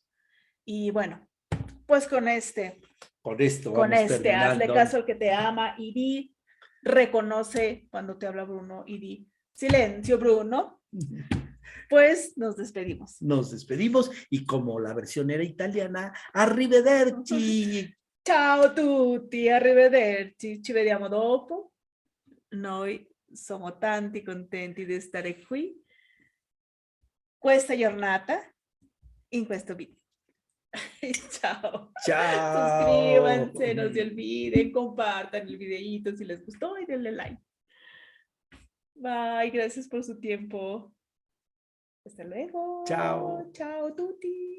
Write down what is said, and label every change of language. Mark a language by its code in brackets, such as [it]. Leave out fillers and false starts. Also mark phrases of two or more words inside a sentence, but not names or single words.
[es] Y bueno, pues con esto vamos terminando. hazle caso al que te ama y reconoce cuando te habla Bruno y di, silencio Bruno. Pues nos despedimos. Nos despedimos y como la versión era italiana, arrivederci. [it] Ciao tutti, arrivederci, ci vediamo dopo. Noi siamo tanti contenti di stare qui questa giornata in questo video. [es] Chao. Chao. Suscríbanse, no se olviden, compartan el videito si les gustó y denle like. Bye, gracias por su tiempo. Hasta luego. Chao. Chao, tutti.